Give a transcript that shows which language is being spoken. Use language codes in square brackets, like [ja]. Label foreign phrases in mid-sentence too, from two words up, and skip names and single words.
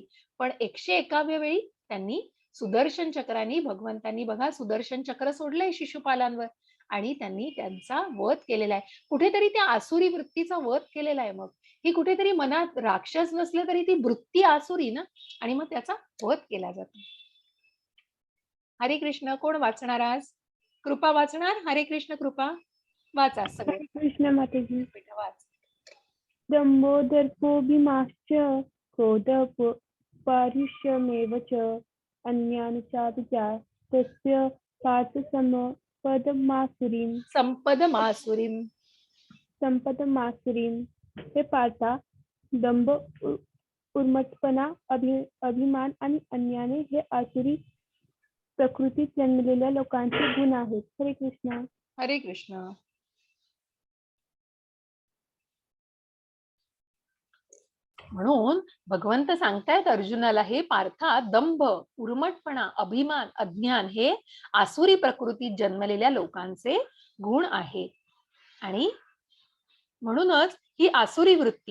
[mr] पण 101व्या वेळी त्यांनी सुदर्शन चक्राने भगवंतांनी बघा सुदर्शन चक्र सोडलंय शिशुपालांवर आणि त्यांनी त्यांचा वध केलेला आहे. कुठेतरी त्या आसुरी वृत्तीचा वध केलेला आहे मग. ही कुठेतरी मनात राक्षस नसले तरी ती वृत्ती आसुरी ना आणि मग त्याचा वध केला जातो. हरे कृष्ण. कोण वाचणार आज? कृपा वाचणार? हरे कृष्ण कृपा. वाचा सगळे. कृष्ण मातेजी. बेटा वाच. [sa] दंभोदर्पोऽभिमाश्च क्रोधपारुष्यमेव च अन्यान् चाभिचार तस्य पार्थ संपदमासुरीं. [mr] हे पार्था, दंभ, उर्मटपणा, अभिमान आणि अन्याने हे आसुरी प्रकृतीत जन्मलेल्या लोकांचे गुण आहेत. हरे कृष्ण. हरे कृष्ण. म्हणून भगवंत सांगतायत अर्जुनाला, हे पार्था, दंभ, उर्मटपणा, अभिमान, अज्ञान हे आसुरी प्रकृतीत जन्मलेल्या लोकांचे गुण आहेत. आणि म्हणूनच ही आसुरी वृत्ती.